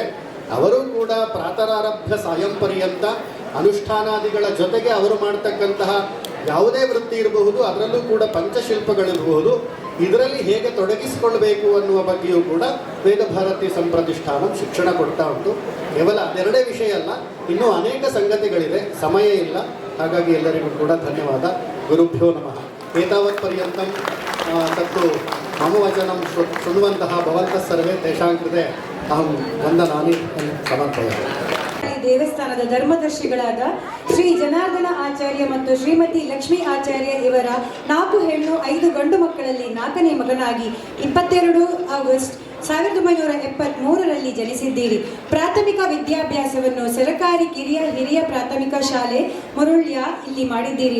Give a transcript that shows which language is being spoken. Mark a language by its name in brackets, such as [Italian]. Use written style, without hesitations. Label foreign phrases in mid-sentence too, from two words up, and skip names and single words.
[Kannada] ಅವರು ಕೂಡ [Sanskrit] ಪ್ರಾತರಾರಭ್ಯ ಸಾಯಂ ಪರ್ಯಂತ [Kannada] ಅನುಷ್ಠಾನಾದಿಗಳ ಜೊತೆಗೆ ಅವರು ಮಾಡ್ತಕ್ಕಂತಹ ಯಾವುದೇ ವೃತ್ತಿ ಇರಬಹುದು, ಅದರಲ್ಲೂ ಕೂಡ ಪಂಚಶಿಲ್ಪಗಳಿರಬಹುದು. ಇದರಲ್ಲಿ ಹೇಗೆ ತೊಡಗಿಸಿಕೊಳ್ಬೇಕು ಅನ್ನುವ ಬಗ್ಗೆಯೂ ಕೂಡ ವೇದಭಾರತಿ ಸಂಪ್ರತಿಷ್ಠಾನ ಶಿಕ್ಷಣ ಕೊಡ್ತಾ ಉಂಟು. ಕೇವಲ ಅದೆರಡೇ ವಿಷಯ ಅಲ್ಲ, ಇನ್ನೂ ಅನೇಕ ಸಂಗತಿಗಳಿದೆ, ಸಮಯ ಇಲ್ಲ. ಹಾಗಾಗಿ ಎಲ್ಲರಿಗೂ ಕೂಡ ಧನ್ಯವಾದ. [Sanskrit] ಗುರುಭ್ಯೋ ನಮಃ. ಏತಾವತ್ ಪರ್ಯಂತಂ ತತ್ತು ಮಮ ವಚನಂ ಶೃಣ್ವಂತಹ ಭವಂತಃ ಸರ್ವೇ ತೇಷಾಂ ಕೃತೆ ಅಹಂ ವಂದನಾನಿ ಸಮರ್ಪಯಾಮಿ. [Kannada] ದೇವಸ್ಥಾನದ ಧರ್ಮದರ್ಶಿಗಳಾದ ಶ್ರೀ ಜನಾರ್ದನ ಆಚಾರ್ಯ ಮತ್ತು ಶ್ರೀಮತಿ ಲಕ್ಷ್ಮೀ ಆಚಾರ್ಯ ಇವರ 4 ಹೆಣ್ಣು 5 ಗಂಡು ಮಕ್ಕಳಲ್ಲಿ 4ನೇ ಮಗನಾಗಿ 22 ಆಗಸ್ಟ್ 1973ರಲ್ಲಿ ಜನಿಸಿದ್ದೀರಿ. ಪ್ರಾಥಮಿಕ ವಿದ್ಯಾಭ್ಯಾಸವನ್ನು ಸರಕಾರಿ ಹಿರಿಯ ಪ್ರಾಥಮಿಕ ಶಾಲೆ ಮುರುಳ್ಯ ಇಲ್ಲಿ ಮಾಡಿದ್ದೀರಿ.